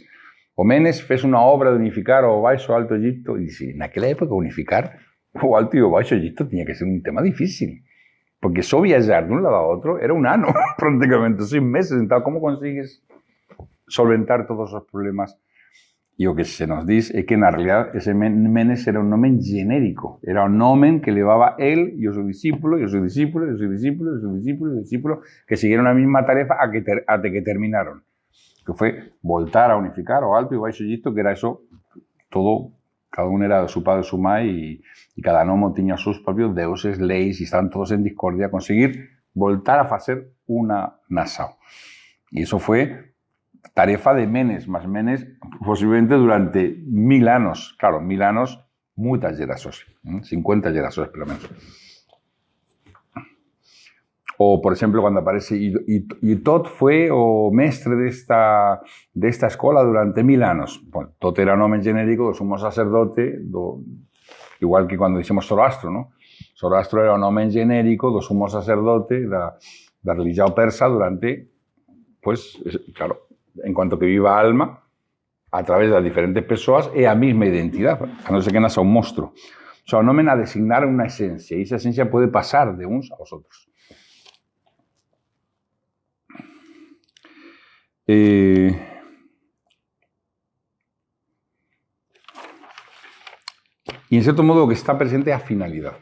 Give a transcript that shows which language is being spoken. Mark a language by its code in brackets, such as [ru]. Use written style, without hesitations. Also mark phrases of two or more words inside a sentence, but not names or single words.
[gl] O Menes fez unha obra de unificar o Baixo Alto Egipto, e dixe, naquela época unificar o Alto e o Baixo Egipto tiña que ser un tema difícil, porque só viajar dun lado a outro era un ano, prácticamente, 6 meses. Entón, como consigues solventar todos os problemas? E o que se nos diz é que, na realidad, ese Menes era un nome genérico. Era un nome que levaba él e o seu discípulo, e o seu discípulo, e o seu discípulo, e o seu discípulo, e o discípulo, que siguieron a mesma tarefa até que terminaron. Que foi voltar a unificar o Alto e o Baixo Egipto, que era eso, todo, cada un era [es] su padre [gl] e su mãe, e cada nome tiña os seus propios deuses, leis, e estaban todos en discordia, conseguir voltar a facer unha nación. E iso foi tarefa de Menes, mas Menes posiblemente durante 1000 anos. Claro, 1000 anos, moitas gerações, 50 gerações pelo menos. Ou, por exemplo, quando aparece Tot foi o mestre desta escola durante 1000 anos. Bueno, Tot era o nome genérico do sumo sacerdote, igual que quando dixemos Zoroastro, ¿no? Zoroastro era o nome genérico do sumo sacerdote da religión persa durante, pues, claro, [es] en cuanto que [gl] viva a alma, a través das diferentes persoas, é a mesma identidade, a non ser que naxa un monstro. O sea, o nome a designar unha esencia, e esa esencia pode pasar de uns aos outros. E en certo modo o que está presente é a finalidade.